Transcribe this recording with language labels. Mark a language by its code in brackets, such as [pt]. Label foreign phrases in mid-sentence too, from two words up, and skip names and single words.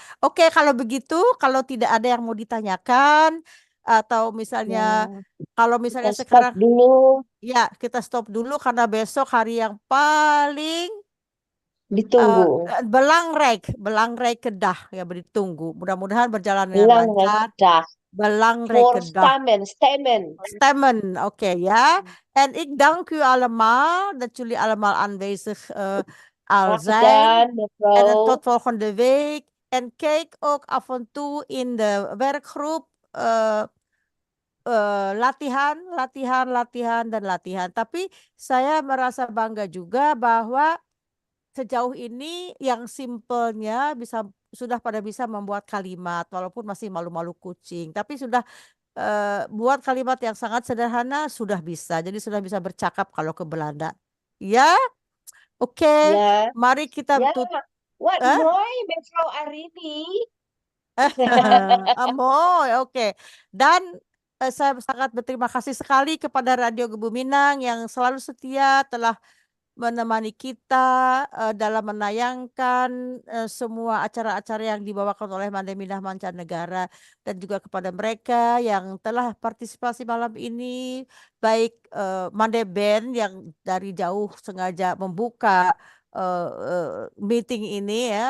[id] Oke, kalau begitu, kalau tidak ada yang mau ditanyakan atau misalnya kalau misalnya Kita sekarang stop dulu. ya kita stop dulu karena besok hari yang paling Ditunggu. Belangrijk Kedah ya ditunggu. Mudah-mudahan berjalan dengan lancar. [nl] Belangrijk Kedah. Stemmen, oké, ja. En ik dank u allemaal dat jullie allemaal aanwezig al zijn. En tot volgende week. En kijk ook af en toe in de werkgroep latihan. [id] Tapi saya merasa bangga juga bahwa sejauh ini yang simpelnya sudah pada bisa membuat kalimat walaupun masih malu-malu kucing, tapi sudah buat kalimat yang sangat sederhana sudah bisa. Jadi sudah bisa bercakap kalau ke Belanda. Ya, oke. Ya. Mari kita [nl] What mooi mevrouw Arini. [id] Amoy, oke. Dan saya sangat berterima kasih sekali kepada Radio Gebu Minang yang selalu setia telah menemani kita dalam menayangkan semua acara-acara yang dibawakan oleh Mande Minang Mancanegara, dan juga kepada mereka yang telah partisipasi malam ini, baik Mande Band yang dari jauh sengaja membuka meeting ini ya.